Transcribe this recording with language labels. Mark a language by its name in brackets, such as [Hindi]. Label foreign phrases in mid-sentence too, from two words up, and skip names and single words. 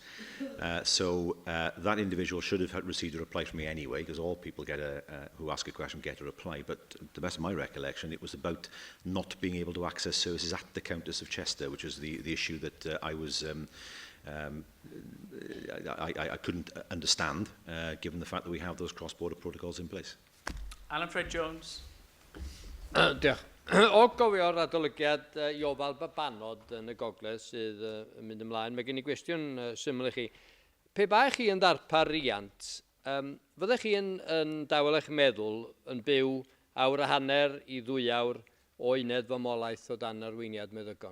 [English] So that individual should have received a reply from me anyway, because all people who ask a question get a reply. But to the best of my recollection, it was about not being able to access services at the Countess of Chester, which was the issue that I was... I couldn't understand, given the fact that we have those cross-border protocols in place. Alan Fred Jones. [Welsh] Diolch. O gofio'r adolygiad Iofal Babanod yn y gogledd sydd yn mynd ymlaen, mae gen i gwestiwn syml i chi. Pe bai chi yn ddarpar riant, fyddech chi yn dawel eich meddwl yn byw awr a hanner i 2 awr o uned famolaeth o dan arweiniad meddygon?